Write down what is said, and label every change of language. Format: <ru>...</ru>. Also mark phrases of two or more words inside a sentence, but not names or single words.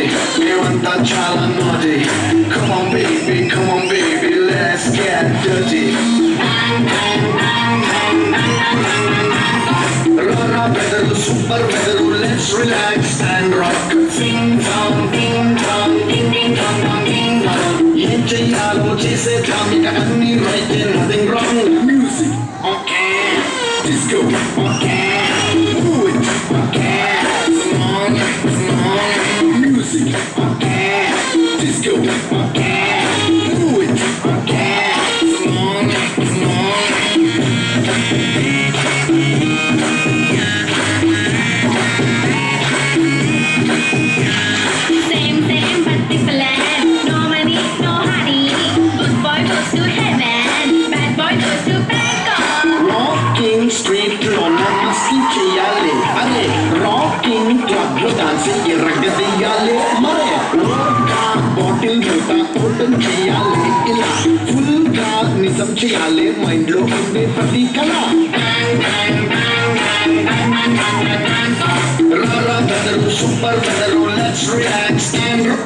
<te>Meranta chala naughty.</te> <en>Come on baby, let's get dirty.</en> <te>రారా బెదరు, super బెదరు,</te> <en>let's relax and rock. Sing dong, ding dong, ding ding dong dong ding dong.</en> <te>ఏం చేయాలో చేసేదాం, ఇక అన్నీ</te> <en>right, nothing wrong. Music, okay. Disco, okay. Move it, okay. Music, okay. Disco, okay. Move it, okay. Same but different. No money, no honey. Good boy goes to heaven. Bad boy goes to Bangkok. Rocking street</en> <te>లో నమస్కీ చేయాలే. అరే</te> <en>rocking club</en> <te>లో dance ఇరగదీయాలే. మరే</te> <en>vodka bottle</en> <te>మూత open చేయాలే. ఇలా full గా నిషం చేయాలే. Mind లో ఉండే ప్రతి కల. రారా బెదరు, super బెదరు,</te> <en>let's relax and</en>